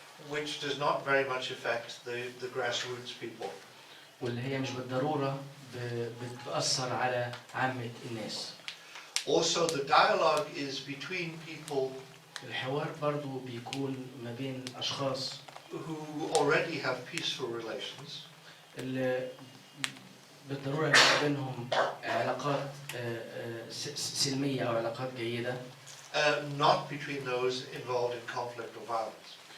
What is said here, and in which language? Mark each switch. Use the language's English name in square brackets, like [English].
[English] which does not very much affect the grassroots people. [Arabic] واللي هي مش بالضرورة بتأثر على عامة الناس. [English] Also the dialogue is between people [Arabic] الحوار برضو بيكون ما بين أشخاص [English] who already have peaceful relations. [Arabic] اللي بالضرورة يبقى بينهم علاقات سلمية أو علاقات جيدة. [English] Not between those involved in conflict or violence.